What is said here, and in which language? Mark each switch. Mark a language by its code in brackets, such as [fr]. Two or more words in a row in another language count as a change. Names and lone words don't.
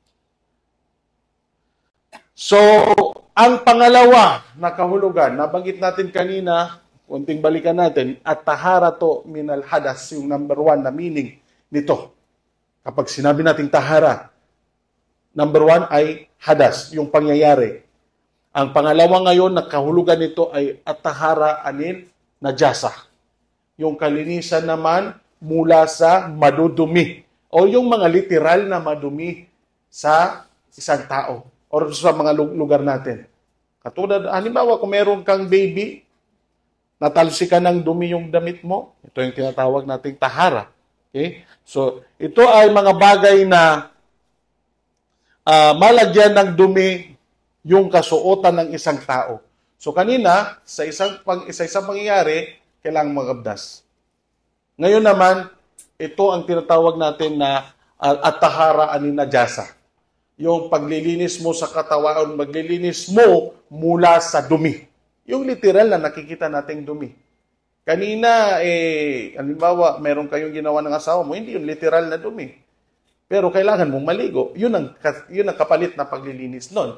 [tl] So, ang pangalawa na kahulugan, nabanggit natin kanina, kunting balikan natin, [ar] الطهارة من الحدث, [tl] yung number 1 na meaning nito. Kapag sinabi natin tahara, number 1 ay hadas, yung pangyayari. Ang pangalawa ngayon na kahulugan nito ay [ar] الطهارة عن النجاسة. [tl] Yung kalinisan naman mula sa madudumi o yung mga literal na madumi sa isang tao o sa mga lugar natin. Katulad, halimbawa, kung meron kang baby, natalsikan ng dumi yung damit mo, ito yung tinatawag nating tahara. Okay? So, ito ay mga bagay na malagyan ng dumi yung kasuotan ng isang tao. So, kanina, sa isang pangyayari, kailangang magabdas. Ngayon naman, ito ang tinatawag natin na [ar] الطهارة عن النجاسة. [tl] Yung paglilinis mo sa katawan, maglilinis mo mula sa dumi. Yung literal na nakikita nating dumi. Kanina, halimbawa, meron kayong ginawa ng asawa mo, hindi yung literal na dumi. Pero kailangan mong maligo. Yun ang kapalit na paglilinis nun.